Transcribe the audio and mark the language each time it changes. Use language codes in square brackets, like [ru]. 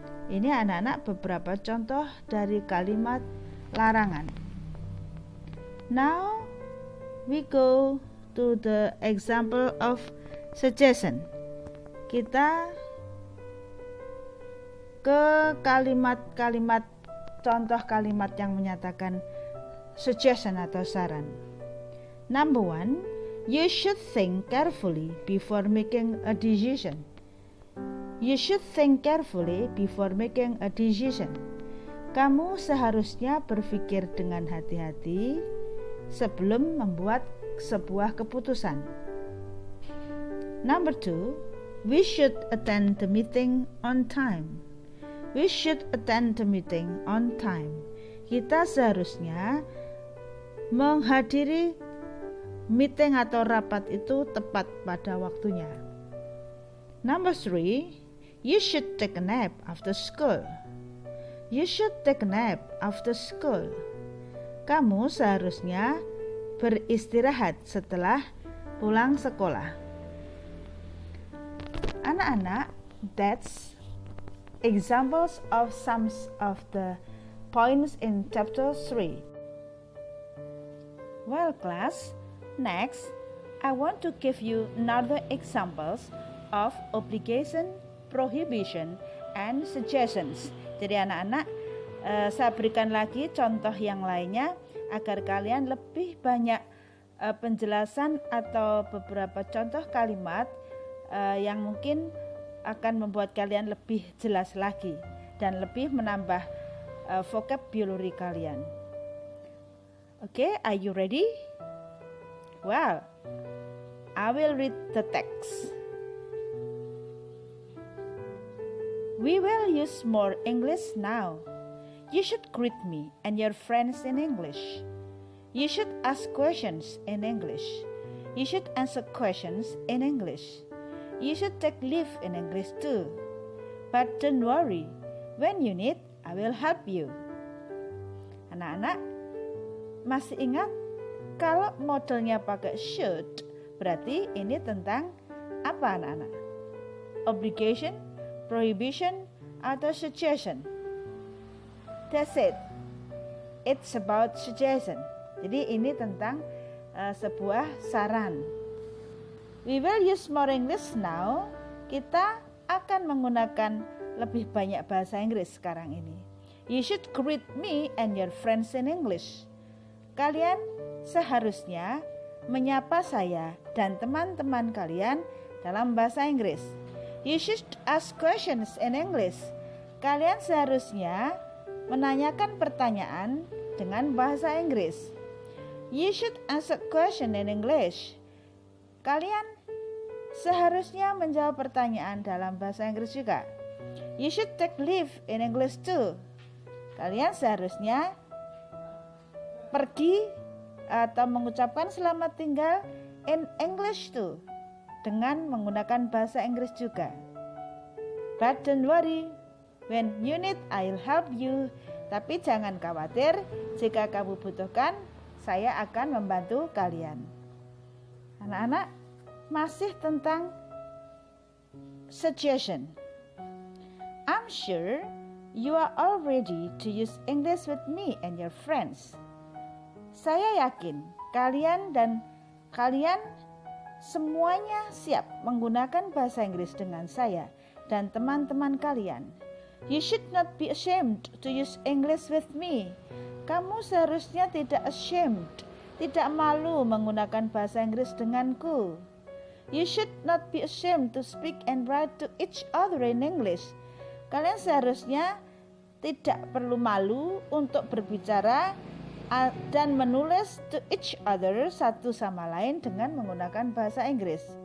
[id] Ini anak-anak beberapa contoh dari kalimat larangan. [en] Now we go to the example of suggestion. [id] Kita ke kalimat-kalimat, contoh kalimat yang menyatakan suggestion atau saran. [en] Number 1, you should think carefully before making a decision. You should think carefully before making a decision. [id] Kamu seharusnya berpikir dengan hati-hati sebelum membuat sebuah keputusan. [en] Number 2, we should attend the meeting on time. We should attend the meeting on time. [id] Kita seharusnya menghadiri meeting atau rapat itu tepat pada waktunya. [en] Number 3, you should take a nap after school. You should take a nap after school. [id] Kamu seharusnya beristirahat setelah pulang sekolah. Anak-anak, [en] that's examples of some of the points in chapter 3. Well, class, next I want to give you another examples of obligation, prohibition, and suggestions. [id] Jadi anak-anak, saya berikan lagi contoh yang lainnya agar kalian lebih banyak penjelasan atau beberapa contoh kalimat yang mungkin akan membuat kalian lebih jelas lagi dan lebih menambah vocabulary kalian. [en] Okay, are you ready? Well, I will read the text. We will use more English now. You should greet me and your friends in English. You should ask questions in English. You should answer questions in English. You should take leave in English too. But don't worry, when you need, I will help you. [id] Anak-anak, masih ingat kalau modelnya pakai should, berarti ini tentang apa anak-anak? [en] Obligation, prohibition, [id] atau [en] suggestion? That's it. It's about suggestion. [id] Jadi ini tentang sebuah saran. [en] We will use more English now. [id] Kita akan menggunakan lebih banyak bahasa Inggris sekarang ini. [en] You should greet me and your friends in English. [id] Kalian seharusnya menyapa saya dan teman-teman kalian dalam bahasa Inggris. [en] You should ask questions in English. [id] Kalian seharusnya menanyakan pertanyaan dengan bahasa Inggris. [en] You should answer question in English. [id] Kalian seharusnya menjawab pertanyaan dalam bahasa Inggris juga. [en] You should take leave in English too. [id] Kalian seharusnya pergi atau mengucapkan selamat tinggal [en] in English too, [id] dengan menggunakan bahasa Inggris juga. [en] But don't worry, when you need I'll help you. [id] Tapi jangan khawatir, jika kamu butuhkan, saya akan membantu kalian. Anak-anak, masih tentang suggestion. [en] I'm sure you are all ready to use English with me and your friends. [id] Saya yakin Kalian semuanya siap menggunakan bahasa Inggris dengan saya dan teman-teman kalian. [en] You should not be ashamed to use English with me. [id] Kamu seharusnya tidak ashamed, tidak malu menggunakan bahasa Inggris denganku. [en] You should not be ashamed to speak and write to each other in English. [id] Kalian seharusnya tidak perlu malu untuk berbicara dan menulis [en] to each other [id] satu sama lain dengan menggunakan bahasa Inggris.